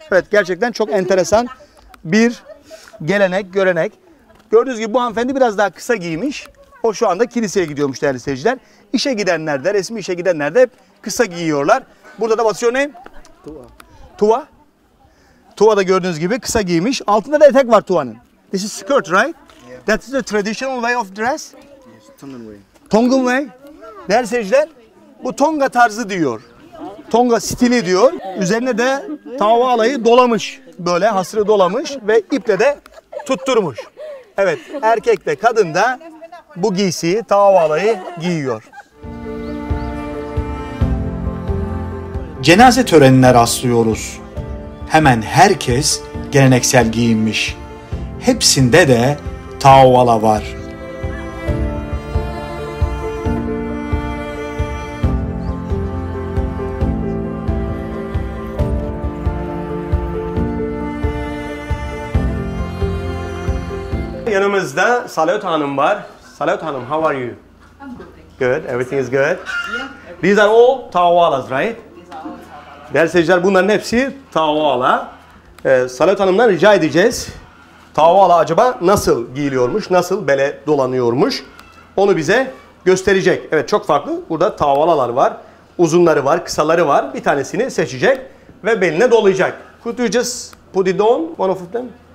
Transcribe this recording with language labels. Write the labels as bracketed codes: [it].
[tr] Evet, gerçekten çok enteresan bir gelenek, görenek. Gördüğünüz gibi bu hanımefendi biraz daha kısa giymiş. O şu anda kiliseye gidiyormuş değerli seyirciler. İşe gidenler de, resmi işe gidenler de hep kısa giyiyorlar. Burada da [en] what's your name? [tr] Tua. Tua da gördüğünüz gibi kısa giymiş. Altında da etek var Tua'nın. [en] This is skirt, right? That is the traditional way of dress? Tongan way. Tongan way. [tr] Değerli seyirciler, bu Tonga tarzı diyor. Tonga stili diyor. Üzerine de Tawala'yı dolamış. Böyle hasırı dolamış ve iple de tutturmuş. Evet, erkek de kadın da bu giysiyi, Tawala'yı giyiyor. Cenaze törenine rastlıyoruz. Hemen herkes geleneksel giyinmiş. Hepsinde de Tawala var. Yanımızda Salut Hanım var. [en] Salut Hanım, how are you? I'm good. Good, everything is good. These are all Tawalas, right? [tr] Değerli seyirciler, bunların hepsi Tawala. Salut Hanım'dan rica edeceğiz. Tawala acaba nasıl giyiliyormuş, nasıl bele dolanıyormuş? Onu bize gösterecek. Evet, çok farklı. Burada Tawalalar var. Uzunları var, kısaları var. Bir tanesini seçecek ve beline dolayacak. [en] Could you just put it on, one of them?